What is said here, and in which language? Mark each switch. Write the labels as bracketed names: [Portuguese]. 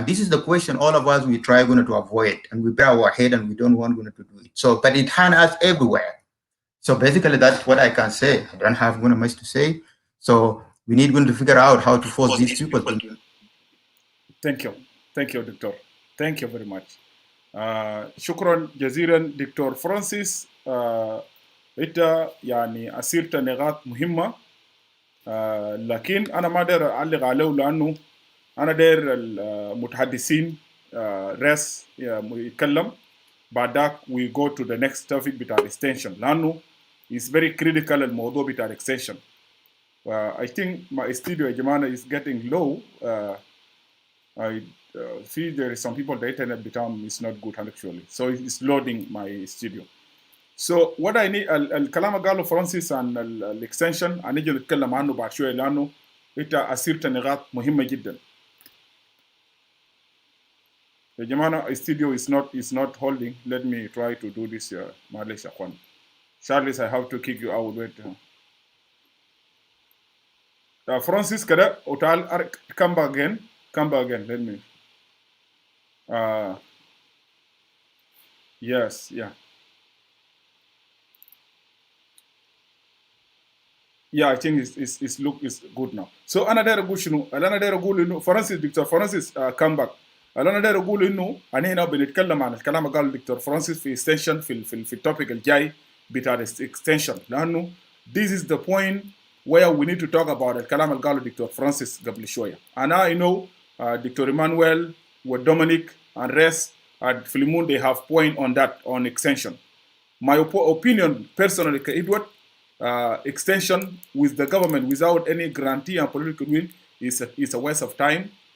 [English] And this is the question all of us, we try to avoid, and we bear our head and we don't want to do it. So, but it hands us everywhere. So basically that's what I can say. I don't have much to say. So we need to figure out how to force these people to. Thank you, Doctor. Thank you very much. [Arabic] شكرا جزيلا دكتور فرانسيس. انت يعني اسيرت نقاط مهمه، لكن انا ما داير اعلق عليه لانه انا داير المتحدثين ريس يتكلم، بعدك [English] we go to the next topic [Arabic] بتاع extension لانه [English] it's very critical [Arabic] الموضوع بتاع extension. [English] I think my studio [Arabic] يا جماعه [English] is getting low. I see there is some people the internet is not good actually, so it's loading my studio. So what I need [Arabic] الكلام قاله فرانسيس عن الاكستنشن هنيجي نتكلم عنه بعد شويه لانه انت اثرت نقاط مهمه جدا. يا جماعه [English] studio is not holding. Let me try to do this. [Arabic] معلش يا اخوان. [English] Charles, I have to kick you out. Wait. Francis [Arabic] كده وتعال [English] come back again. Let me. Yes, yeah. Yeah, I think it's good now. [Arabic] So أنا داير أقول شنو؟ أنا داير أقول إنه دكتور فرانسيس [English] come back. [Arabic] أنا داير أقول إنه أنا هنا بنتكلم عن الكلام اللي قاله دكتور فرانسيس في extension في التوبيك الجاي بتاع extension، لأنه [English] this is the point where we need to talk about [Arabic] الكلام اللي قاله دكتور فرانسيس قبل شوية. [English] أنا I know Dr. Emmnuel with Dominic and rest and Philiemon, they have point on that on extension. My opinion personally, Edward, extension with the government without any guarantee and political will is a waste of time.